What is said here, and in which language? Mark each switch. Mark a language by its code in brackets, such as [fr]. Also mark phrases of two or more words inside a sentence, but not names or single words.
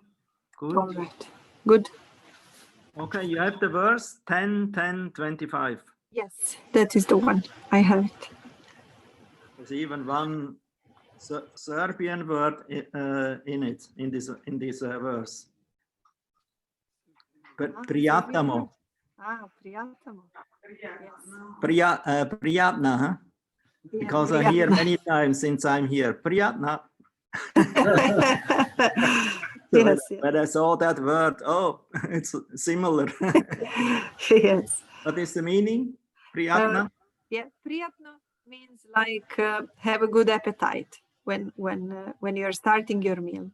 [en] Yeah, good. All right. Good. Okay, you have the verse 10, 10, 25. Yes, that is the one. I have it. There's even one Serbian word in it, in this verse. Prijatamo. Prijatamo. Prijatna, huh? Because I hear many times since I'm here. Prijatna. So Yes, when I saw that word, oh, it's similar. yes. What is the meaning? Prijatna? Yeah, prijatno means like have a good appetite when you're starting your meal.